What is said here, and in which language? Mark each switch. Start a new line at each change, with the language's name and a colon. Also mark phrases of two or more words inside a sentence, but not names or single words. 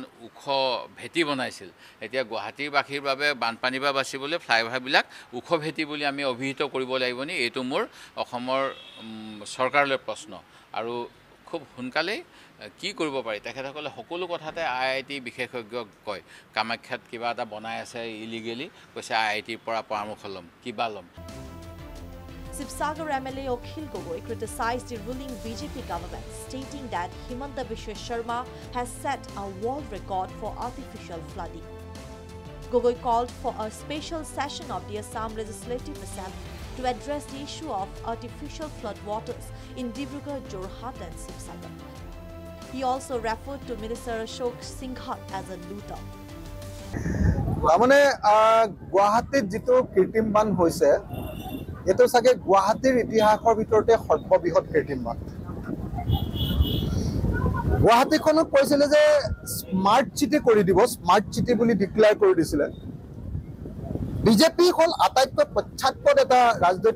Assamese: ওখ ভেটি বনাইছিল এতিয়া গুৱাহাটীৰ বাসীৰ বাবে বানপানীৰ পৰা বাচিবলৈ ফ্লাইঅভাৰবিলাক ওখ ভেটি বুলি আমি অভিহিত কৰিব লাগিব নি এইটো মোৰ অসমৰ চৰকাৰলৈ প্ৰশ্ন আৰু খুব সোনকালেই কি কৰিব পাৰি তেখেতসকলে সকলো কথাতে IIT বিশেষজ্ঞক কয় কামাখ্যাত কিবা এটা বনাই আছে ইলিগেলি কৈছে IITৰ পৰা পৰামৰ্শ ল'ম কিবা ল'ম
English: Sibsagar MLA Akhil Gogoi criticized the ruling BJP government, stating that Himanta Biswa Sharma has set a world record for artificial flooding. Gogoi called for a special session of the Assam Legislative Assembly to address the issue of artificial floodwaters in Dibrugarh, Jorhat and Sibsagar. He also referred to Minister Ashok Singhal as a looter.
Assamese: মানে গুৱাহাটীত যেটো কৃত্ৰিম বান হৈছে এটো সাগে গুৱাহাটীৰ ইতিহাসৰ ভিতৰতে সৰ্ববৃহৎ কৃত্ৰিম বান গুৱাহাটীখনক কৈছিল যে
English: smart city
Assamese: কৰি দিব
English: smart city
Assamese: বুলি ডিক্লেয়াৰ কৰি দিছিল বিজেপি হল আটাইতকৈ পশ্চাৎপদ এটা ৰাজনৈতিক